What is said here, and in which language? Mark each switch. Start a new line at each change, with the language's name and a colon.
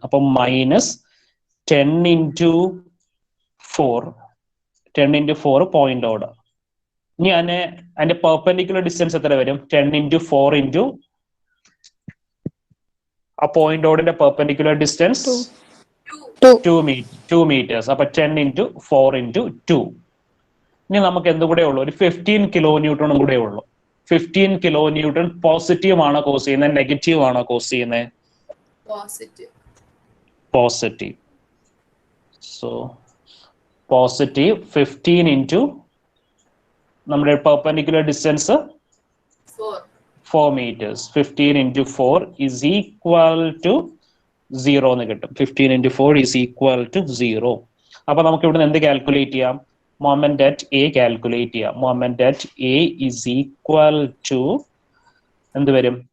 English: അപ്പൊ minus 10 into 4, 10 into 4 point order.
Malayalam: ഇനി അതിന്റെ പെർപെൻഡിക്കുലർ ഡിസ്റ്റൻസ് എത്ര വരും? 10 into 4 into ആ പോയിന്റ് ഓർഡിന്റെ പെർപെൻഡിക്കുലർ ഡിസ്റ്റൻസ് 2 meters.
English: അപ്പൊ 10 into 4 into 2.
Malayalam: ഇനി നമുക്ക് എന്തും കൂടെ ഉള്ളൂ? ഒരു 15 കിലോ ന്യൂട്ടണും കൂടെ ഉള്ളൂ. 15 കിലോ ന്യൂട്ടൺ പോസിറ്റീവ് ആണോ കോസ് ചെയ്യുന്നത് നെഗറ്റീവ് ആണോ കോസ് ചെയ്യുന്നത്?
English: Positive. Positive. So positive 15 into നമ്മുടെ perpendicular distance 4 meters. 15 into 4 is equal to 0
Malayalam: എന്ന് കിട്ടും.
English: 15 into 4 is equal to 0.
Malayalam: അപ്പൊ നമുക്ക് ഇവിടെ എന്ത് കാൽക്കുലേറ്റ് ചെയ്യാം? മൊമെന്റ് അറ്റ് എ കാൽക്കുലേറ്റ് ചെയ്യാം.
English: moment at A is equal to
Malayalam: എന്ത് വരും?